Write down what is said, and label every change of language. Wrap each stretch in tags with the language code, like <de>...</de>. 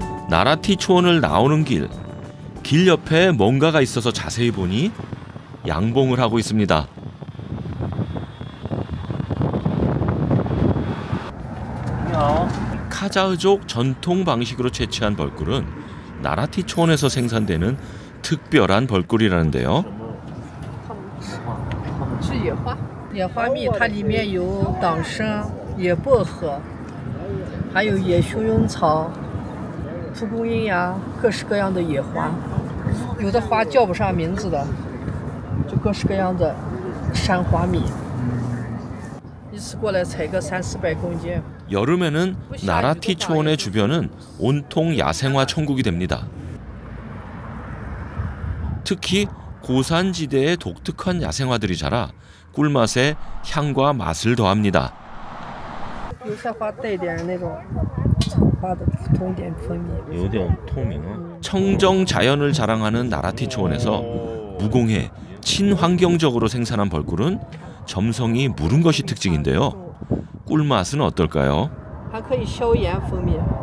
<ko>나라티 초원을 나오는 길 옆에 뭔가가 있어서 자세히 보니 양봉을 하고 있습니다. 카자흐족 전통 방식으로 채취한 벌꿀은 나라티 초원에서 생산되는 특별한 벌꿀이라는데요.</ko> <zh>是野花，野花蜜它里面有党参、野薄荷，还有野熊勇草、蒲公英呀，各式各样的野花。有的花叫不上名字的，就各式各样的山花蜜。一次过来采个300-400公斤。</zh> <ko>여름에는 나라티 초원의 주변은 온통 야생화 천국이 됩니다. 특히 고산지대에 독특한 야생화들이 자라 꿀맛에 향과 맛을 더합니다.</ko> <zh>有些花带点那种花的通点蜂蜜。有点透明啊。</zh> <ko>청정 자연을 자랑하는 나라티 초원에서 무공해 친환경적으로 생산한 벌꿀은 점성이 무른 것이 특징인데요. 꿀맛은 어떨까요?</ko> <zh>还可以消炎蜂蜜。</zh>